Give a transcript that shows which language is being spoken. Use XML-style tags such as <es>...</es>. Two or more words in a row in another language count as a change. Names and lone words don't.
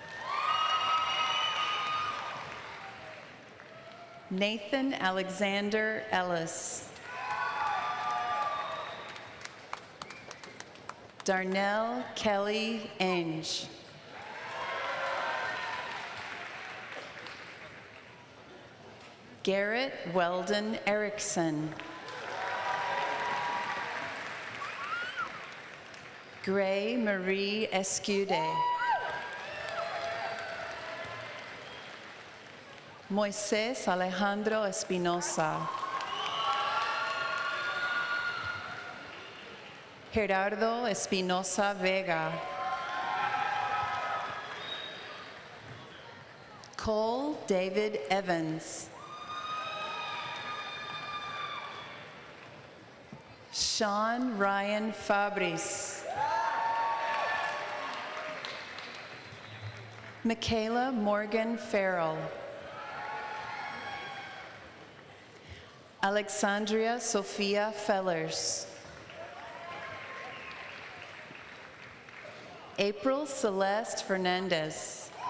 <en>Nathan Alexander Ellis. Darnell Kelly Ainge. Garrett Weldon Erickson. Gray Marie Escude. Moisés Alejandro Espinosa. Gerardo Espinosa Vega. Cole David Evans. Sean Ryan Fabris. Michaela Morgan Farrell. Alexandria Sophia Fellers. April Celeste Fernandez.</en>